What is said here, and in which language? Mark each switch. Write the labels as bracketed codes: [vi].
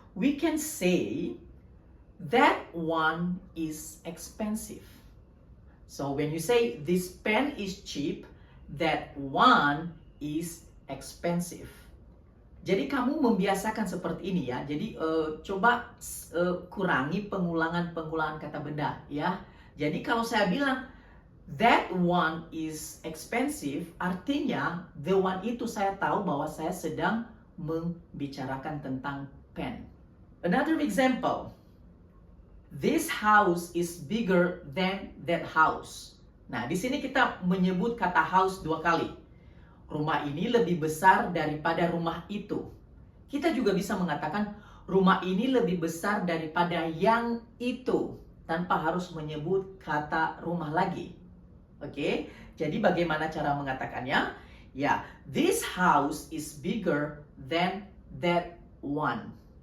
[en] We can say that one is expensive. So when you say this pen is cheap, that one is expensive. [id] Jadi kamu membiasakan seperti ini ya. Jadi coba kurangi pengulangan kata benda ya. Jadi kalau saya bilang [en] that one is expensive, [id] artinya the one itu saya tahu bahwa saya sedang membicarakan tentang pen. [en] Another example. This house is bigger than that house. [id] Nah, di sini kita menyebut kata house 2 kali. Rumah ini lebih besar daripada rumah itu. Kita juga bisa mengatakan rumah ini lebih besar daripada yang itu, tanpa harus menyebut kata rumah lagi. Oke, jadi bagaimana cara mengatakannya? [en] Ya, this house is bigger than that one.